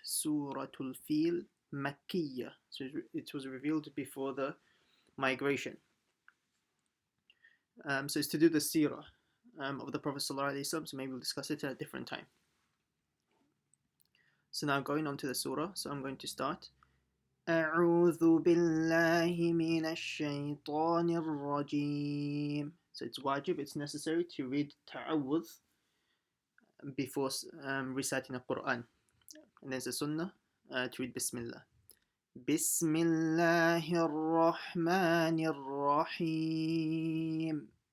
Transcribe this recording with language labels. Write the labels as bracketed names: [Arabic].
[English] Surah Fil Makkiyah. So it was revealed before the migration. So it's to do the seerah of the Prophet ﷺ, so maybe we'll discuss it at a different time. So now going on to the surah, so I'm going to start. [Arabic] أعوذ بالله من الشيطان الرجيم. [English] So it's wajib, it's necessary to read ta'awudh before reciting the Quran. And there's a sunnah to read Bismillah. [Arabic] Bismillahir Rahmanir Rahim.